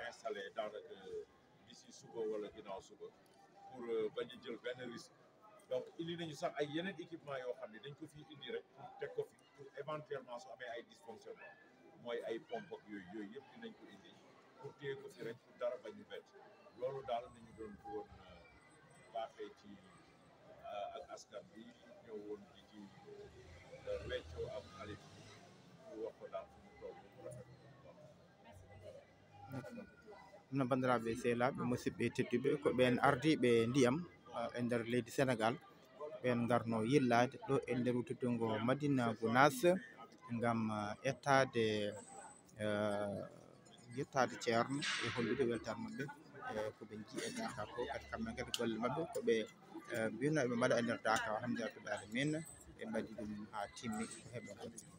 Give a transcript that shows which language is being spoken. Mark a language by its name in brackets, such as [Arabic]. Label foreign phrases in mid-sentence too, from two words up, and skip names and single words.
[Wolof] installé daanaka d'ici suba wala ginnaaw suba pour bañ a jël benn risque donc indi nañu sax ay yeneen équipement yoo xam ne dañ ko fi indi rek pour teg ko fi [French] pour éventuellement [Wolof] su amee ay dysfonctionnement mooy ay pompe ak yooyu yëpp dinañ ko indi pour téye ko fi rek pour dara bañ ñu bett loolu daal nañu doon bëggoon baaxee ci ak askan bi ñëw woon di ci weccoo ak xalif bi pour wax ko daal fu mu toll mu rafet [Fula] no bandiraɓe sehlaɓe musidɓe tedduɓe ko ɓen ardiɓe ndiyam e nder leydi sénégal ɓen ngarno yillaade ɗo e nder teddungo madiina gunaas ngam yettade ceerno e hollude weltare mabɓe koɓe jii e daakaa ko kadi kamɓe kadi golle mabɓe koɓe mbino eɓe mbaɗa e nder daakaa alhamdulillah rabbil alamina ɓe mbaɗi ɗum ha timmi ko heɓe ɗon